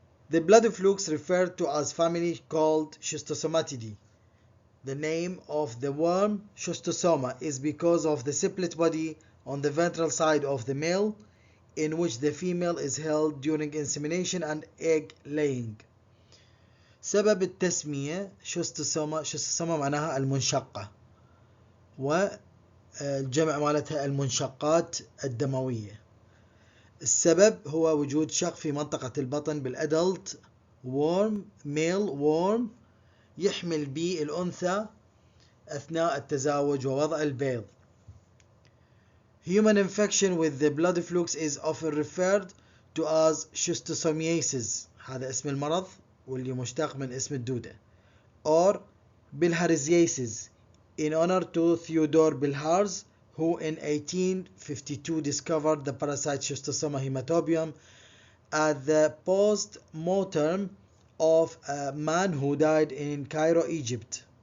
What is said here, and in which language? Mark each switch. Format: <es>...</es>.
<en>The blood flukes referred to as family called Schistosomatidae. The name of the worm Schistosoma is because of the split body on the ventral side of the male, in which the female is held during insemination and egg laying.</en> <ar>سبب التسمية شستوسوما معناها المنشقة، والجمع مالتها المنشقات الدموية. السبب هو وجود شق في منطقة البطن بالأدلت وورم، ميل وورم، يحمل به الأنثى أثناء التزاوج ووضع البيض.</ar> <en>Human infection with the blood flukes is often referred to as schistosomiasis،</en> <ar>هذا اسم المرض واللي مشتق من اسم الدودة،</ar> <en>or bilharziasis in honor to Theodore Bilharz, who in 1852 discovered the parasite Schistosoma hematobium at the post-mortem of a man who died in Cairo, Egypt.</en>